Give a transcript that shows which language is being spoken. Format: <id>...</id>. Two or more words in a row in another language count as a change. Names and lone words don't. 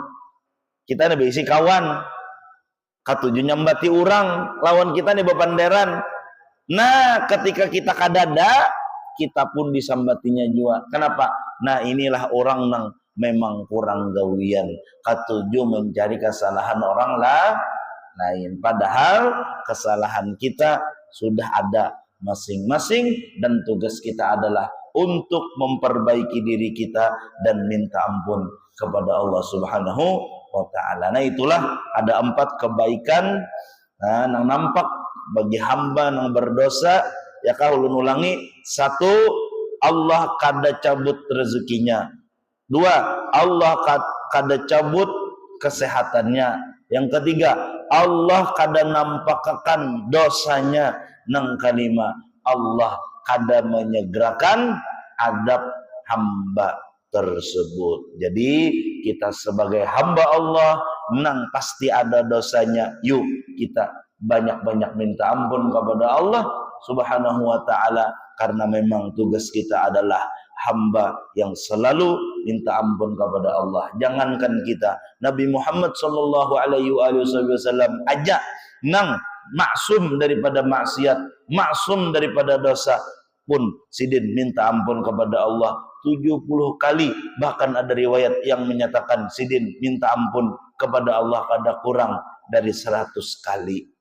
<bjn>Kita nih besi kawan katuju nyambati orang lawan kita nih bepanderan. Nah, ketika kita kadada, kita pun disambatinya jua. Kenapa? Nah, inilah orang yang memang kurang gawian, katuju mencari kesalahan orang lain.</bjn> <id>Padahal kesalahan kita sudah ada masing-masing, dan tugas kita adalah untuk memperbaiki diri kita dan minta ampun kepada Allah</id> <ar>سبحانه وتعالى.</ar> <id>Nah, itulah ada 4 kebaikan yang nampak bagi hamba yang berdosa.</id> <bjn>Ya kah ulun ulangi. 1, Allah kada cabut rezekinya. 2, Allah kada cabut kesehatannya. Yang ketiga, Allah kada nampakkan dosanya. Yang kelima, Allah kada menyegerakan adab hamba tersebut. Jadi kita sebagai hamba Allah nang pasti ada dosanya.</bjn> <id>Yuk kita banyak-banyak minta ampun kepada Allah</id> <ar>سبحانه وتعالى,</ar> <id>karena memang tugas kita adalah hamba yang selalu minta ampun kepada Allah.</id> <bjn>Jangankan kita, Nabi Muhammad</bjn> <ar>صلى الله عليه وسلم</ar> <bjn>aja nang maksum daripada maksiat, maksum daripada dosa pun sidin minta ampun kepada Allah 70 kali. Bahkan ada riwayat yang menyatakan sidin minta ampun kepada Allah kada kurang dari 100 kali.</bjn>